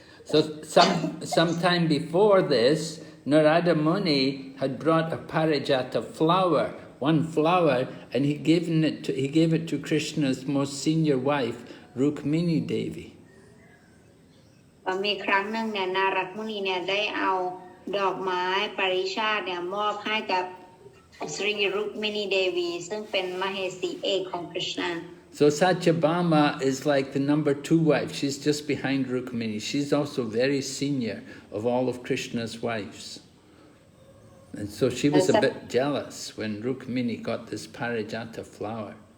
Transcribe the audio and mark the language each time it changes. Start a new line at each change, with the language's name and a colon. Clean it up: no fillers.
English: So sometime before this, Narada Muni had brought a parijata flower, one flower, and he gave it to Krishna's most senior wife, Rukmini Devi.
Thai: มีครั้งหนึ่งเนี่ยนารัตมุนีเนี่ยได้เอาดอกไม้ปริชาติเนี่ยมอบให้กับสรีรุกมินีเดวีซึ่งเป็นมเหสีเอกของกฤษณา
English: So Satyabhama is like the number 2 wife. She's just behind Rukmini. She's also very senior of all of Krishna's wives. And so she was a bit jealous when Rukmini got this parijata flower.